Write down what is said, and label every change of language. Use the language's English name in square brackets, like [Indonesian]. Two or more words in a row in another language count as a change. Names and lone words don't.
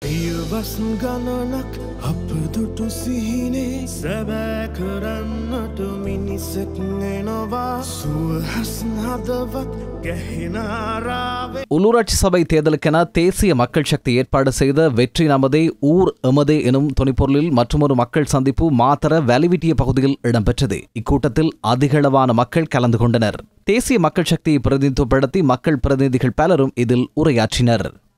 [Sinhala] පියවස් ගණනක් අප දුටු සිහිනේ සැබෑ කරන්නට මිනිසෙක් එනවා සුවහස් හදවත් ගැහෙනාරාවේ. [Tamil] உள்ளூராட்சி சபை தேர்தலுக்கென தேசிய மக்கள் சக்தி ஏற்பாடு செய்த வெற்றி நமதே ஊர் எமதே எனும் துணைப்பொருளில் மற்றொரு மக்கள் சந்திப்பு மாத்தர வேலிவிட்டிய பகுதியில் இடம்பெற்றது. இக்கூட்டத்தில் அதிகளவான மக்கள் கலந்து கொண்டனர். தேசிய மக்கள் சக்தியை பிரதிநிதித்துவப்படுத்தி மக்கள் பிரதிநிதிகள் பலரும் இதில் உரையாற்றினர்.